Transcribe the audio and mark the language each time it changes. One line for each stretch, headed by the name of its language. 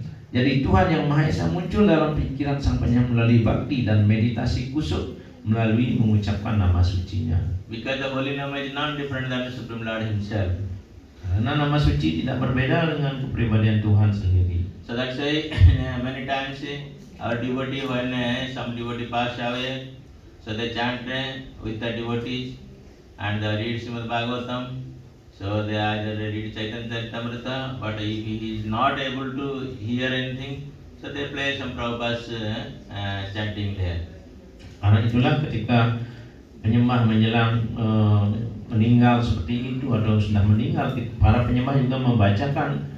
Indonesian: Jadi Tuhan yang Maha Esa muncul dalam pikiran sang penyembah melalui bakti dan meditasi kusuk melalui mengucapkan nama sucinya.
English: Because the holy name is not different than the Supreme Lord Himself.
Indonesian: Karena nama suci tidak berbeda dengan kepribadian Tuhan sendiri.
English: So that's why many times our devotee, when some devotee pass away, so they chant with the devotees and they read Srimad Bhagavatam. So they either read Chaitanya Charitamrita, but if he is not able to hear anything, so they play some Prabhupada's chanting there.
Indonesian: Karena itulah ketika penyembah menjelang meninggal seperti itu atau sudah meninggal, para penyembah juga membacakan